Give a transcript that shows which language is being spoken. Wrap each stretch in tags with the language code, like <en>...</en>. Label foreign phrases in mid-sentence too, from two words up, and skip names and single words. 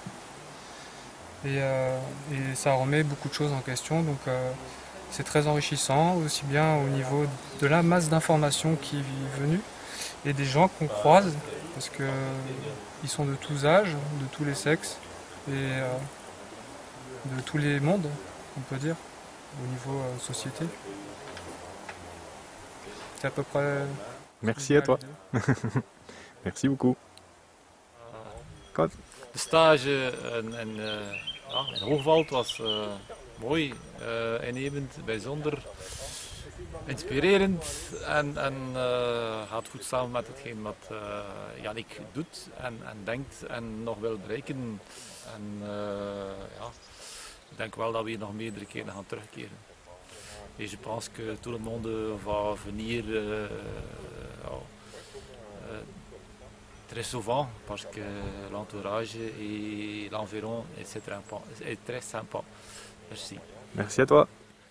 <fr>Et ça remet beaucoup de choses en question, donc c'est très enrichissant, aussi bien au niveau de la masse d'informations qui est venue et des gens qu'on croise, parce qu'ils sont de tous âges, de tous les sexes et de tous les mondes, on peut dire, au niveau société. C'est à peu près... Merci à toi. Merci beaucoup.</fr> <nl>De stage in Hoogveld was mooi, innemend, bijzonder, inspirerend en gaat goed samen met hetgeen wat Yannick doet en denkt en nog wil bereiken. En ik denk wel dat we hier nog meerdere keren gaan terugkeren.</nl> <fr>Et je pense que tout le monde va venir très souvent parce que l'entourage et l'environ est très sympa. Merci. Merci à toi.</fr>